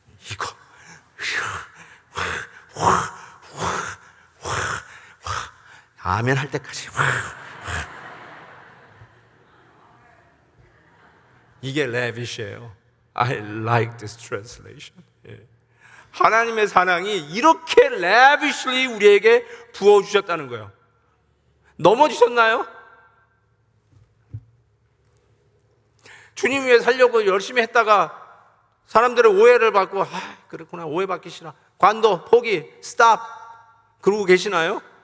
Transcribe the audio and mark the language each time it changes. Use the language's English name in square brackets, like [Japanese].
[Korean] 이거. 아멘 할 때까지. 이게 lavish예요. [English] I like this translation. [Korean] 예. 하나님의 사랑이 이렇게 lavishly 우리에게 부어주셨다는 거예요. 넘어지셨나요? 주님 위해 살려고 열심히 했다가 사람들의 오해를 받고 그렇구나, 오해받기 싫어, 관도, 포기, 스탑 그러고 계시나요?